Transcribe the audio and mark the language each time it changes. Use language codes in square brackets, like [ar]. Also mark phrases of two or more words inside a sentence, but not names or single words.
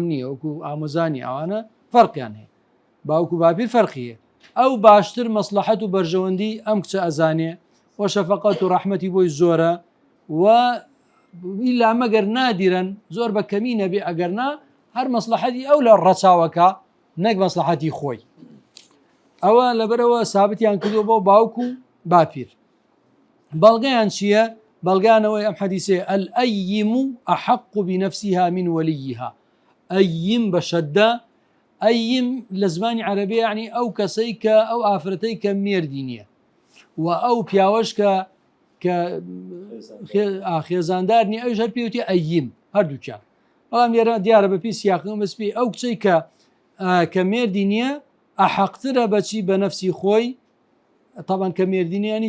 [ckb] نییە وەکو ئامۆزانی ئەوانە فەرقیان هەیە باوک و باپیر فەرقیە ئەو باشتر مەسلحەت و بەرژەوەندی ئەم کچە ئەزانێ و شەفەقەت و ڕەحمەتی بۆی زۆرە و ئیلا مەگەر نادیرن زۆر بە کەمی نەبێ ئەگەرنا هەر مەسلحەتی ئەو لە ڕەچاوەکە نەک مەسلحەتی خۆی ئەوە لەبەرەوە سابتیان کردو بۆ باوک و باپیر بەڵگەیان چییە؟ بەڵگانەوەی ئەم حەدیثێ [ar] الأيم أحق بنفسها من وليها [ckb] ئەیم بە شەددە ئەیم لە زمانی عەرەبیە یعنی ئەو کەسەی کە ئەو ئافرەتەی کە مێردی نییە و ئەو پیاوەش کە خێزاندار نیە ئەوش هەر پێوتی ئەیم هەردووکیان بەڵام لێرە دیارە بەپی سیاقم بەسپی ئەو کچەی کە مێردی نییە ئەحەقترە بەچی بە نەفسی خۆی طبعاً کە مێردینیانی